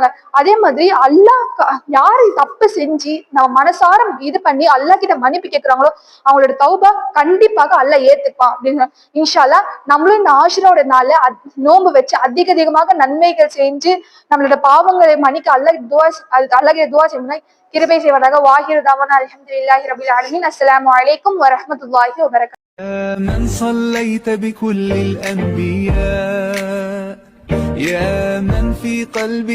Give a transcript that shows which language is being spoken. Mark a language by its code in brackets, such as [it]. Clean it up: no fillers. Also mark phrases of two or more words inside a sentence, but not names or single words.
[ta] அதே மாதிரி அல்லாஹ் யாரு தப்பு செஞ்சு நம்ம மனசார இது பண்ணி அல்லாஹ் கிட்ட மன்னிப்பு கேட்கிறாங்களோ அவங்களோட தௌபா கண்டிப்பாக அல்லாஹ் ஏத்துப்பான் அப்படின்னு. [ar] إن شاء الله [ta] நம்மளும் இந்த ஆஷுராவோட நாள்ல நோன்பு வச்சு அதிக அதிகமாக நன்மைகள் செஞ்சு நம்மளோட பாவங்களை மன்னிக்க அல்லாஹ் துவா செய்யணும், கிருபை செய்வதாக. [ar] وآخر دعوانا الحمد لله رب العالمين السلام عليكم ورحمة الله وبركاته. يا من صليت بكل الأنبياء، يا من في قلبك